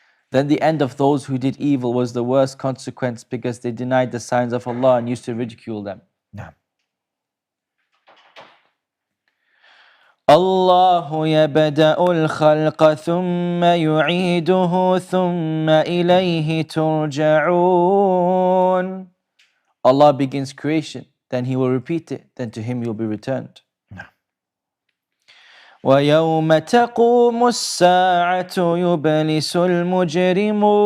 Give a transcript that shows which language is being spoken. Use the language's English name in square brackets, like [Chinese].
[English] Then the end of those who did evil was the worst consequence because they denied the signs of Allah and used to ridicule them. No. [Arabic] الله يبدأ الخلق ثم يعيده ثم إليه ترجعون. [English] Allah begins creation, then He will repeat it, then to Him you will be returned. No. [Arabic] ويوم تقوم الساعة يبلس المجرمون.